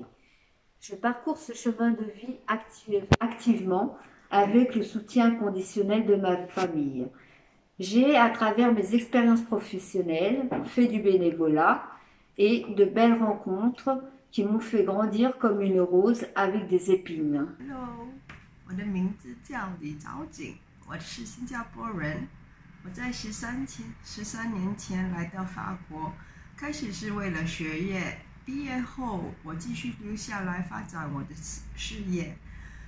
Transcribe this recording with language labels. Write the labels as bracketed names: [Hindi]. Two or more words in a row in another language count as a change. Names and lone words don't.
[French] Je parcours ce chemin de vie activement avec le soutien inconditionnel de ma famille. J'ai, à travers mes expériences professionnelles, fait du bénévolat et de belles rencontres qui m'ont fait grandir comme une rose avec des épines. [Chinese] Hello, 我的名字叫李昭景，我是新加坡人。我在13年前来到法国，开始是为了学业，毕业后我继续留下来发展我的事业。